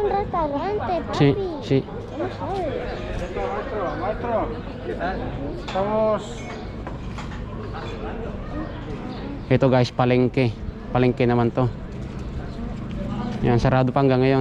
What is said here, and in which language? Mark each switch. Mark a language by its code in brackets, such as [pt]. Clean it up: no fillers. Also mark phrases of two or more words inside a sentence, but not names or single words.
[es] restaurante, papi. Sí, sí. No sabes. Maestro, ¿qué tal? Estamos... [tl] Ito guys, palengke. Palengke naman to. Yan, sarado pa hanggang ngayon.